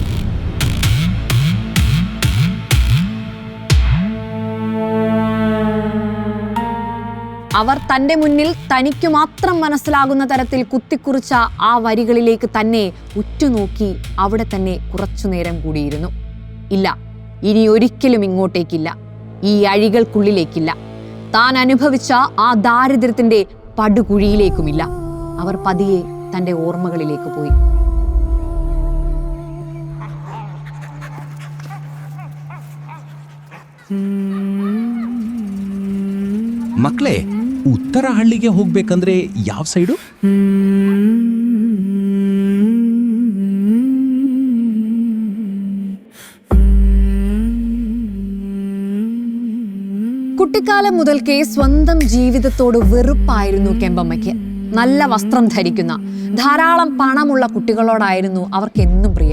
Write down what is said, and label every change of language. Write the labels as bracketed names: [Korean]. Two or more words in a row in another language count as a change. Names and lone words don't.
[Malayalam] അവർ തൻ്റെ മുന്നിൽ തനിക്കു മാത്രം മനസ്സിലാകുന്ന തരത്തിൽ കുത്തിക്കുറിച്ച ആ വരികളിലേക്ക് തന്നെ ഉറ്റുനോക്കി അവിടെ തന്നെ കുറച്ചുനേരം കൂടിയിരുന്നു. ഇല്ല, ഇനി ഒരിക്കലും ഇങ്ങോട്ടേക്കില്ല, ഈ അഴികൾക്കുള്ളിലേക്കില്ല, താൻ അനുഭവിച്ച ആ ദാരിദ്ര്യത്തിന്റെ പടുകുഴിയിലേക്കുമില്ല. അവർ പതിയെ തൻ്റെ ഓർമ്മകളിലേക്ക് പോയി. [Kannada] ಮಕ್ಕಳೇ, ಉತ್ತರ ಹಳ್ಳಿಗೆ ಹೋಗ್ಬೇಕಂದ್ರೆ ಯಾವ ಸೈಡು? [Malayalam] കുട്ടിക്കാലം മുതൽക്കേ സ്വന്തം ജീവിതത്തോട് വെറുപ്പായിരുന്നു കെമ്പമ്മയ്ക്ക്. നല്ല വസ്ത്രം ധരിക്കുന്ന, ധാരാളം പണമുള്ള കുട്ടികളോടായിരുന്നു അവർക്കെന്നും പ്രിയം.